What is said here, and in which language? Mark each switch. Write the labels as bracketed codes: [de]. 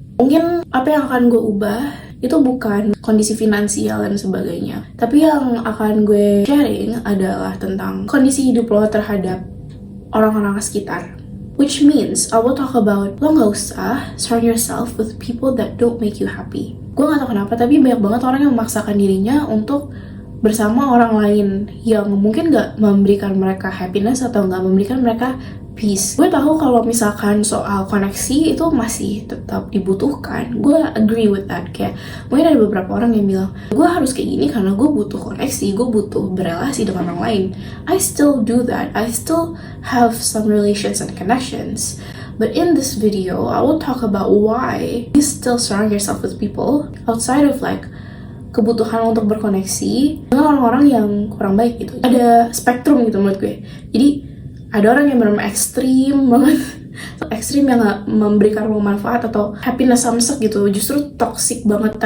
[id] Mungkin apa yang akan gue ubah itu bukan kondisi finansial dan sebagainya, tapi yang akan gue sharing adalah tentang kondisi hidup lo terhadap orang-orang sekitar. [en] Which means I will talk about [id] lo gak usah [en] surround yourself with people that don't make you happy. [id] Gue gak tau kenapa, tapi banyak banget orang yang memaksakan dirinya untuk bersama orang lain yang mungkin gak memberikan mereka happiness atau gak memberikan mereka peace. Gue tahu kalau misalkan soal koneksi itu masih tetap dibutuhkan. Gue [en] agree with that. [id] Kayak mungkin ada beberapa orang yang bilang, gue harus kayak gini karena gue butuh koneksi, gue butuh berelasi dengan orang lain. [en] I still do that. I still have some relations and connections. But in this video, I will talk about why you still surround yourself with people outside of like [id] kebutuhan untuk berkoneksi dengan orang-orang yang kurang baik gitu. Ada spektrum gitu menurut gue. Jadi ada orang yang benar-benar ekstrim banget, ekstrim yang gak memberikan lo manfaat atau happiness samsek gitu, justru toxic banget.